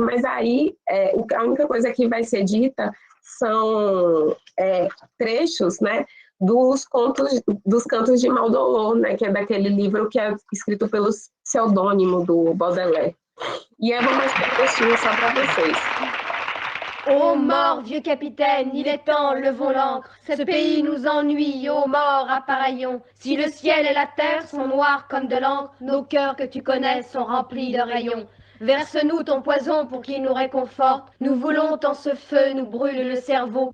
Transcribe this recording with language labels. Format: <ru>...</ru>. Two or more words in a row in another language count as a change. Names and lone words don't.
<pt>Mas aí a única coisa que vai ser dita são trechos, né, dos Cantos de Maldolor, né, que é daquele livro que é escrito pelo pseudônimo do Baudelaire. E eu vou mostrar um trechinho só para vocês.</pt> <fr>Ô mort, vieux capitaine, il est temps, levons l'ancre. Ce pays nous ennuie, ô mort, appareillons. Si le ciel et la terre sont noirs comme de l'encre, nos cœurs que tu connais sont remplis de rayons. Verse-nous ton poison pour qu'il nous réconforte. Nous voulons tant ce feu nous brûle le cerveau.</fr>